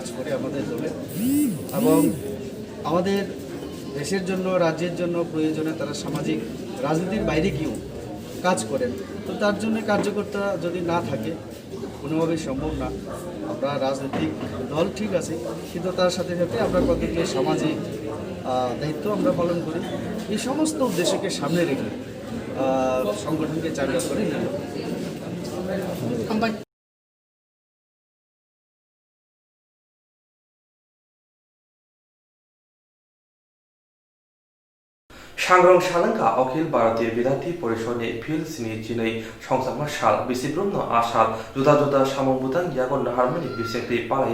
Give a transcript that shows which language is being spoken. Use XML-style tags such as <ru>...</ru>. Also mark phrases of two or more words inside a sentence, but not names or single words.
<bn>করে আমাদের দলে এবং আমাদের দেশের জন্য রাজ্যের জন্য প্রয়োজনে তারা সামাজিক রাজনীতির বাইরে গিয়েও কাজ করেন তো তার জন্য কার্যকর্তা যদি না থাকে কোনোভাবেই সম্ভব না আমরা রাজনৈতিক দল ঠিক আছে কিন্তু তার সাথে সাথে আমরা কতগুলো সামাজিক দায়িত্ব আমরা পালন করি এই সমস্ত উদ্দেশ্যকে সামনে রেখে সংগঠনকে চাঙ্গা করে</bn> <trp>सांग्रां शालंका अखिल भारतीय विद्यार्थी परिषद फिल सिनी चिनै संसामा साल बिसिब्रह्म आसाल जुदा जुदा सामंबुतां यागन हारमोनि बिसेक्ति पालाई</trp>